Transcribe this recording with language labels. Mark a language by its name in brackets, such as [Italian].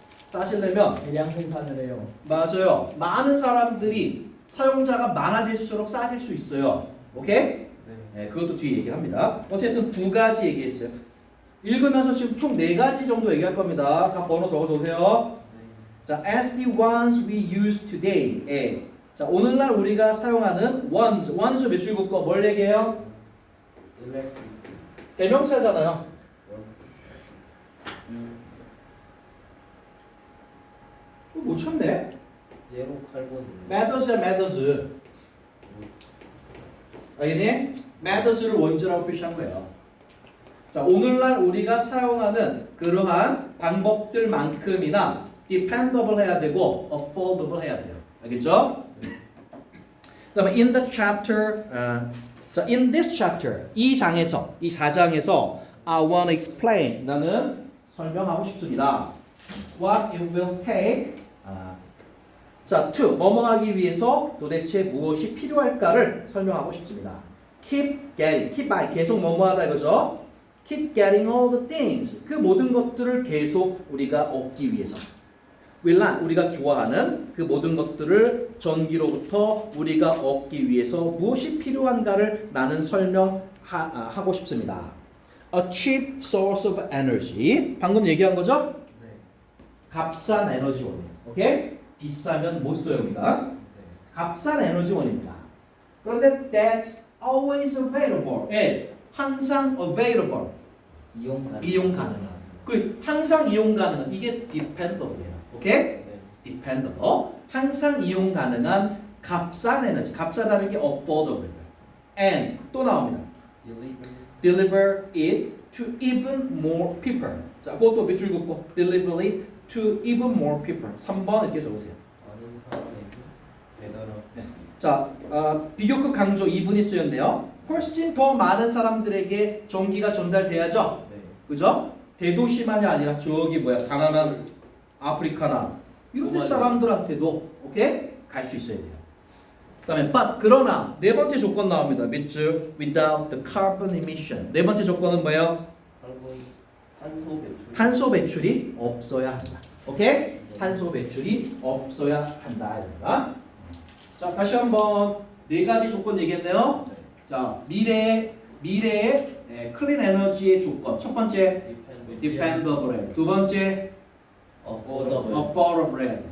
[Korean] 싸지려면 대량 생산을 해요. 맞아요. 많은 사람들이 사용자가 많아질수록 싸질 수 있어요. 오케이? 네, 그것도 뒤에 얘기합니다. 어쨌든 두 가지 얘기했어요. 읽으면서 지금 총 네 가지 정도 얘기할 겁니다. 각 번호 적어두세요. [English] 자, as the ones we use today. [Korean] 자, 오늘날 우리가 사용하는 ones 몇 줄긋고 뭘 얘기해요? [English] electricity [Korean] 대명사잖아요. 못 쳤네. [English] 제로 칼본 matters. [Korean] 알겠니? matters를 원주라고 표시한 거예요. 자, 오늘날 우리가 사용하는 그러한 방법들만큼이나 dependable 해야 되고 affordable 해야 돼요. 알겠죠? 그다음에 [English] in the chapter, [Korean] 자, [English] in this chapter [Korean] 이 장에서 이 4장에서 [English] I want to explain [Korean] 나는 설명하고 싶습니다. [English] What it will take [Korean] 자, to 뭐뭐 하기 위해서 도대체 무엇이 필요할까를 설명하고 싶습니다. [English] Keep getting, keep by [Korean] 계속 뭐뭐 하다 이거죠. [English] Keep getting all the things [Korean] 그 모든 것들을 계속 우리가 얻기 위해서. [English] We like [Korean] 우리가 좋아하는 그 모든 것들을 전기로부터 우리가 얻기 위해서 무엇이 필요한가를 나는 설명하고 싶습니다. [English] A cheap source of energy [Korean] 방금 얘기한 거죠? 값싼 에너지원이에요. 오케이? 비싸면 못 써요 우리가. 값싼 에너지원입니다. [English] 그런데 that's always available. [Korean] 항상 available. 이용 가능한. 그 항상 이용 가능한 이게 dependable이에요. 오케이? dependable. 항상 이용 가능한 값싼 에너지. 값싸다는 게 affordable. and 또 나옵니다. [English] deliver it to even more people. [Korean] 자, 그것도 몇 줄 긋고 [English] deliver it to even more people. [Korean] 3번 이렇게 적으세요. 많은 사람에게 배달하고 자, 비교급 강조 2분이 쓰였는데요. 훨씬 더 많은 사람들에게 전기가 전달돼야죠. 그죠? 대도시만이 아니라 저기 가난한 아프리카나 이런 데 사람들한테도 오케이? 갈 수 있어야 돼요. 그다음에 but 그러나 네 번째 조건 나옵니다. [English] with without the carbon emission. [Korean] 네 번째 조건은 뭐예요? 탄소 배출 탄소 배출이 없어야 한다. 오케이? 탄소 배출이 없어야 한다. 이겁니다. 자, 다시 한번 네 가지 조건 얘기했네요. 자, 미래의 클린 에너지의 조건. 첫 번째 dependable. 두 번째 affordable.